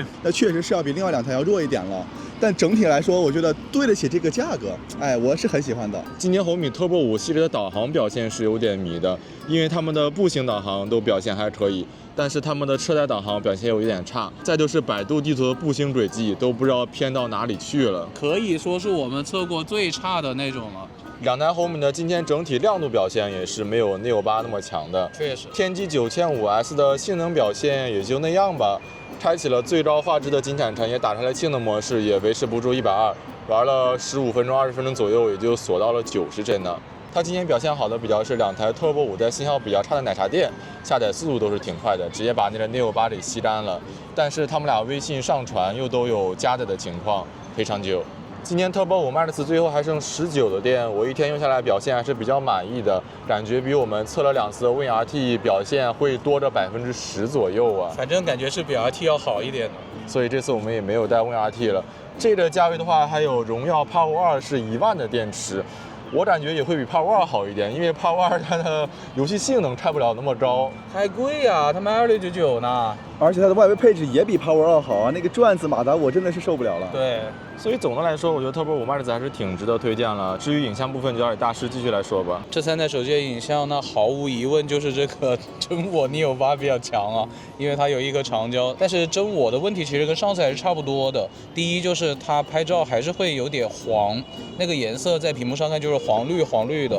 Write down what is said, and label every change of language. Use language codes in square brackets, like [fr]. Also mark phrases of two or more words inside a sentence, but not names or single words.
[zh] 那確實是要比另外2台要弱一點了。但整體來說，我覺得對得起這個價格，哎，我是很喜歡的。今年紅米 Turbo 5系列的導航表現是有點迷的，因為他們的步行導航都表現還可以，但是他們的車載導航表現有點差。再就是百度地圖的步行軌跡都不知道偏到哪裡去了，可以說是我們測過最差的那種了。 2台紅米的今天整體亮度表現也是沒有 Neo 8那麼強的，確實。天玑9500S 的性能表現也就那樣吧。 開啟了最高畫質的金坦城，也打開了性能模式，也維持不住120，玩了15分鐘、20分鐘左右，也就鎖到了90帧呢。它今年表現好的比较是2台 Turbo 5在信号比较差的奶茶店下載速度都是挺快的，直接把那个 Neo 8给吸干了。但是他们俩微信上傳又都有加载的情況，非常久。今年 Turbo 5 Max 最後還剩19的電，我一天用下來表現還是比較滿意的，感覺比我們測了2次的 WinRT 表現會多着10%左右啊。反正感覺是比 RT 要好一點的。所以這次我們也沒有帶 WinRT 了。這個價位的話，還有榮耀 Power 2是1萬的電池。我感覺也會比 Power 2好一點，因為 Power 2它的遊戲性能開不了那麼高，太貴呀，它賣2699呢。而且它的外圍配置也比 Power 2好啊，那個轉子馬達我真的是受不了了。對，所以總的來說，我覺得 Turbo 5 Max 還是挺值得推薦了。至於影像部分，就讓大師繼續來說吧。這3台手機的影像，那毫無疑問就是這個真我 Neo 8比較強啊，因為它有一個長焦。但是真我的問題其實跟上次還是差不多的。第一就是它拍照還是會有點黃，那個顏色在屏幕上看就是黃綠的。